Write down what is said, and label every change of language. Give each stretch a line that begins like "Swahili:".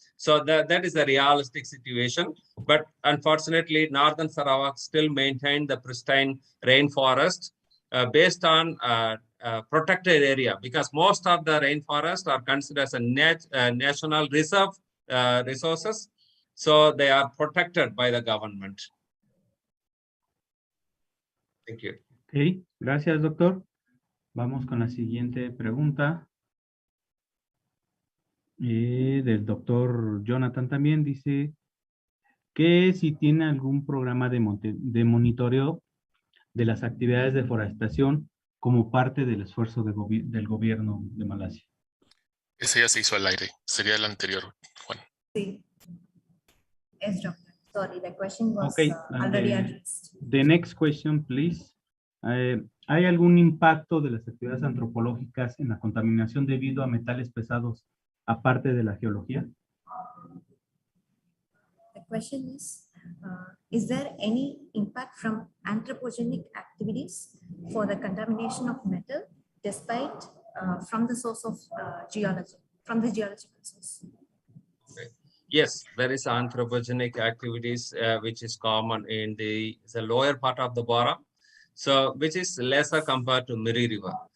English: So that is a realistic situation. But unfortunately, Northern Sarawak still maintain the pristine rainforest based on protected area, because most of the rainforests are considered as a national reserve resources. So they are protected by the government. Thank you.
Spanish: Ok, gracias, doctor. Vamos con la siguiente pregunta. Del doctor Jonathan también dice que si tiene algún programa de monitoreo de las actividades de deforestación como parte del esfuerzo del gobierno de Malasia. Ese ya se hizo al aire, sería el anterior, Juan.
English: Sí. Yes, doctor. Sorry, the question was Okay, already addressed. The next question, please.
Spanish: ¿Hay algún impacto de las actividades antropológicas en la contaminación debido a metales pesados aparte de la geología?
English: The question is there any impact from anthropogenic activities for the contamination of metal despite from the source of geology, from the geological source? Okay. Yes, there is anthropogenic activities which is common in the lower part of the Baram, so which is lesser compared to Miri River.